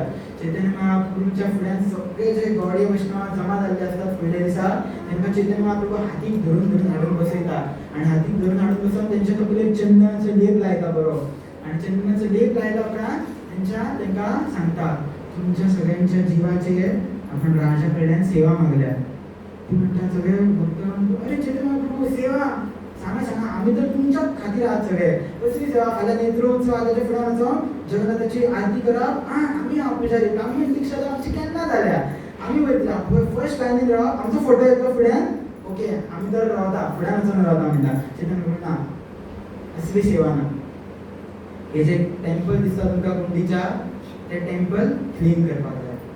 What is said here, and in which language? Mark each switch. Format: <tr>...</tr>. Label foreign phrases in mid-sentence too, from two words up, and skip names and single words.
<kok>चैतन्य महाप्रभूच्या फुड्यान सगळे जे गौडी वैष्णव जमा जाल्ले आसतात फुडल्या दिसा तांकां चैतन्य महाप्रभू हातीक धरून धरून हाडून बसयता आनी हातीक धरून हाडून बसोवन तेंच्या तकलेक चंदनाचो लेप लायता बरो. आनी चंदनाचो लेप लायल्या उपरांत तांकां सांगता तुमच्या सगळ्यांच्या जिवाचेर आपण राजा कडल्यान सेवा मागल्या. ती म्हणतात सगळे भक्त म्हणतो अरे चैतन्य महाप्रभू सेवा सांगा सांगा आम्ही तर तुमच्या खातीर आहात सगळे. कसली सेवा फाल्यां नेत्रोत्सव आताच्या फुड्यान वचोन जगन्नाथाची आरती करप. आम्ही हांव पुजारी आमी दीक्षा आमची केन्ना जाल्या आमी वयतला फर्स्ट लायनीन रावप आमचो फोटो येतलो फुड्यान ओके आमी तर रावता फुड्यान वचून रावता म्हणटा. चैतन्य म्हणटा असली सेवा ना. हे जे टेम्पल दिसता तुमकां कुंडीच्या ते</kok> <en>temple clean</en> <kok>करपाक जाय.</kok>